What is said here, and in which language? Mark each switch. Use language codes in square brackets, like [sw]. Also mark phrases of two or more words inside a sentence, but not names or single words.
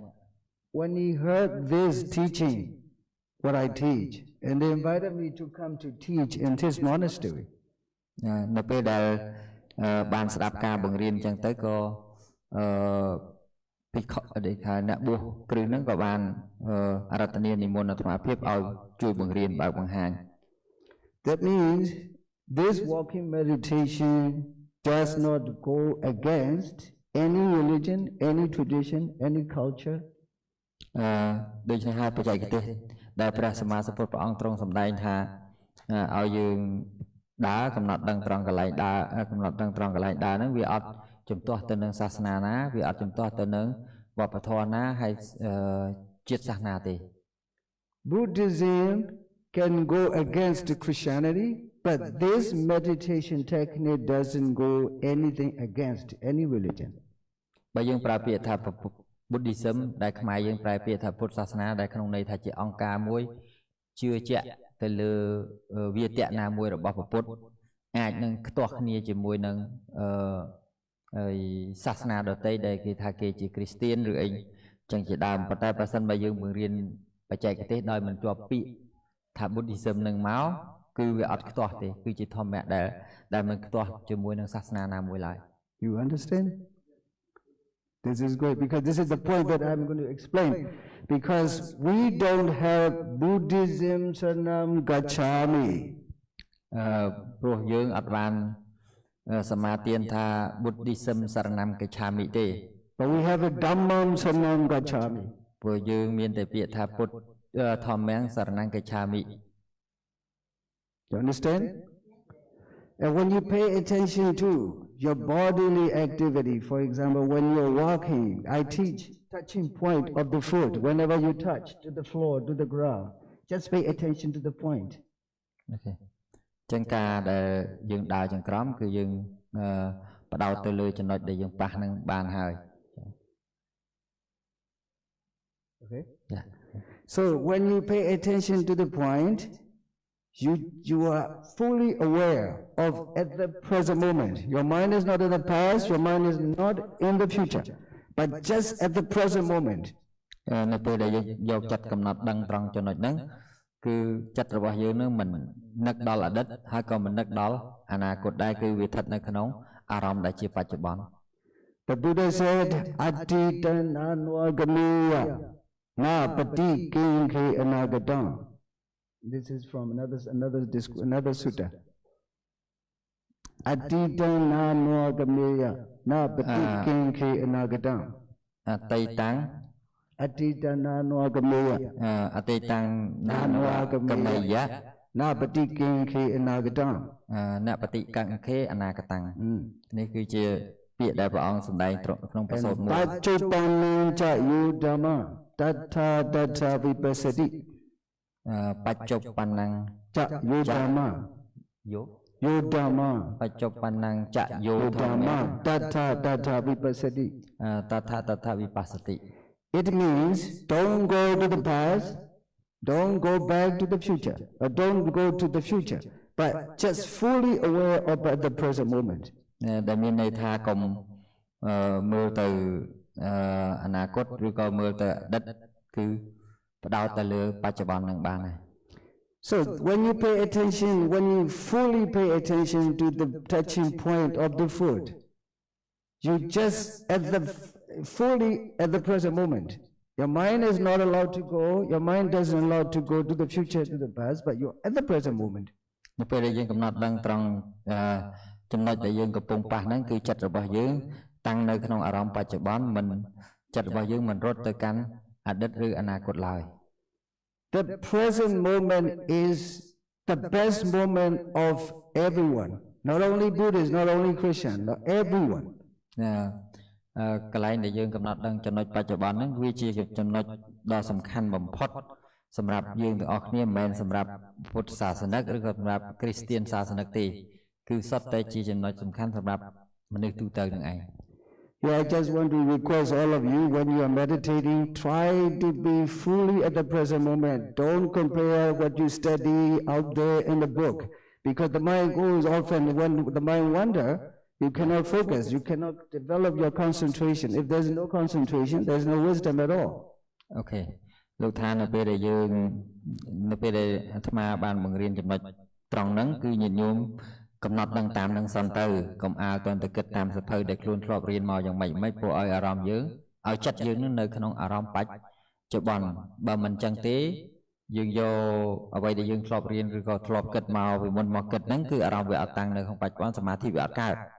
[en] When he heard this teaching what I teach and they invited me to come to teach in this monastery [km] នៅពេលដែលបានស្ដាប់ការបង្រៀនអញ្ចឹងទៅក៏ភិក្ខុដែលថាអ្នកបួសគ្រឹះហ្នឹងក៏បានអរតនានិមន្តអាត្មាភាពឲ្យជួយបង្រៀនបើកបង្ហាញ [en] That means this walking meditation does not go against any religion any tradition any culture [km] ដូចនេះហើយបច្ចេកទេសដែលព្រះសម្មាសម្ពុទ្ធព្រះអង្គទ្រង់សម្ដែងថាឲ្យយើងដើរកំណត់ដឹងត្រង់កន្លែងដើរកំណត់ដឹងត្រង់កន្លែងដើរហ្នឹងវាអត់ជំទាស់ទៅនឹងសាសនាណាវាអត់ជំទាស់ទៅនឹងវប្បធម៌ណាហើយជាតិសាសនាទេ [en] Buddhism can go against Christianity but this meditation technique doesn't go anything against any religion [km] បើយើងប្រើពាក្យថា Buddhism ដែលខ្មែរយើងប្រើពាក្យថាពុទ្ធសាសនាដែលក្នុងន័យថាជាអង្គការមួយជឿជាក់ទៅលើវាទៈណាមួយរបស់ពុទ្ធអាចនឹងខ្ទាស់គ្នាជាមួយនឹងសាសនាដទៃដែលគេថាគេជាគ្រីស្ទានឬអីចឹងជាដើមប៉ុន្តែប្រសិនបើយើងបង្រៀនបច្ចេកទេសដោយមិនជាប់ពាក្យថា Buddhism នឹងមកគឺវាអត់ខ្ទាស់ទេគឺជាធម្មៈដែលមិនខ្ទាស់ជាមួយនឹងសាសនាណាមួយឡើយ [en] You understand? This is great because this is the point that I'm going to explain because we don't have Buddhism [pi] Saranam Gacchami [km] ព្រោះយើងអត់បានសមាទានថា Buddhism [pi] Saranam Gacchami [km] ទេ [en] but we have a [pi] Dhammam Saranam Gacchami [km] ព្រោះយើងមានតែពាក្យថា [pi] ពុទ្ធធម្មំ Saranam Gacchami [en] You understand? And when you pay attention to your bodily activity, for example, when you're walking, I teach touching point of the foot. Whenever you touch to the floor, to the ground, just pay attention to the point. Okay. [km] ចឹងការដែលយើងដើរចង្ក្រមគឺយើងបដោតទៅលើចំណុចដែលយើងប៉ះនឹងបានហើយ [en] Okay? Yeah. So when you pay attention to the point, you are fully aware of at the present moment. Your mind is not in the past, your mind is not in the future, but just at the present moment. [km] នៅពេលដែលយកចិត្តកំណត់ដឹងត្រង់ចំណុចហ្នឹងគឺចិត្តរបស់យើងនឹងមិននឹកដល់អតីតហើយក៏មិននឹកដល់អនាគតដែរគឺវាស្ថិតនៅក្នុងអារម្មណ៍ដែលជាបច្ចុប្បន្ន [en] The Buddha said, [pi] Atita nanwagamiya na pati kinke anagatam. [en] This is from another sutta. [pi] Atita nanwagamiya na pati kinke anagatam. អតីតាំង Atita nanwagamiya អតីតាំងណានវកមេយៈ na pati kinke anagatam. ណបតិកង្ខេអនាគតាំង នេះគឺជាពាក្យដែលព្រះអង្គសម្ដែងក្នុងប្រសូតមួយ Pachupanam cha yudama tatha tatha vipassati. បច្ចុប្បន្ន Cha yudama យោ yudama បច្ចុប្បន្នចយោធម្ម yudama tatha tatha vipassati. តថាវិបស្សតិ [en] It means don't go to the past, don't go back to the future, or don't go to the future, but just fully aware of at the present moment. [km] ដែលមានន័យថាកុំមើលទៅអនាគតឬក៏មើលទៅអតីតគឺផ្ដោតទៅលើបច្ចុប្បន្ននឹងបានហើយ [en] So when you pay attention, when you fully pay attention to the touching point of the food, you just fully at the present moment. Your mind is not allowed to go, your mind doesn't allow to go to the future, to the past, but you're at the present moment. [km] នៅពេលដែលយើងកំណត់ដឹងត្រង់ចំណុចដែលយើងកំពុងប៉ះហ្នឹងគឺចិត្តរបស់យើងតាំងនៅក្នុងអារម្មណ៍បច្ចុប្បន្នមិនចិត្តរបស់យើងមិនរត់ទៅកាន់អតីតឬអនាគតឡើយ [en] The present moment is the best moment of everyone, not only Buddhists, not only Christian, not everyone. [km] កន្លែងដែលយើងកំណត់ដឹងចំណុចបច្ចុប្បន្នហ្នឹងវាជាចំណុចដ៏សំខាន់បំផុតសម្រាប់យើងទាំងអស់គ្នាមិនមែនសម្រាប់ពុទ្ធសាសនិកឬក៏សម្រាប់គ្រីស្ទានសាសនិកទេគឺសុទ្ធតែជាចំណុចសំខាន់សម្រាប់មនុស្សទូទៅនឹងឯង [en] Yeah, I just want to request all of you, when you are meditating, try to be fully at the present moment. Don't compare what you study out there in the book, because the mind goes off, and when the mind wanders, you cannot focus, you cannot develop your concentration. If there's no concentration, there's no wisdom at all. Okay. [km] លោកថានៅពេលដែលយើងនៅពេលដែលអាត្មាបានបង្រៀនចំណុចត្រង់ហ្នឹងគឺញាតិញោមកំណត់ដឹងតាមនឹងសិនទៅកុំអាលតទៅគិតតាមសភៅដែលខ្លួនធ្លាប់រៀនមកយ៉ាងម៉េចមិនព្រោះឲ្យអារម្មណ៍យើងឲ្យចិត្តយើងនៅក្នុងអារម្មណ៍បច្ចុប្បន្នបើមិនចឹងទេយើងយកអ្វីដែលយើងធ្លាប់រៀនឬក៏ធ្លាប់គិតមកពីមុនមកគិតហ្នឹងគឺអារម្មណ៍វាអត់តាំងនៅក្នុងបច្ចុប្បន្នសមាធិវាអត់កើត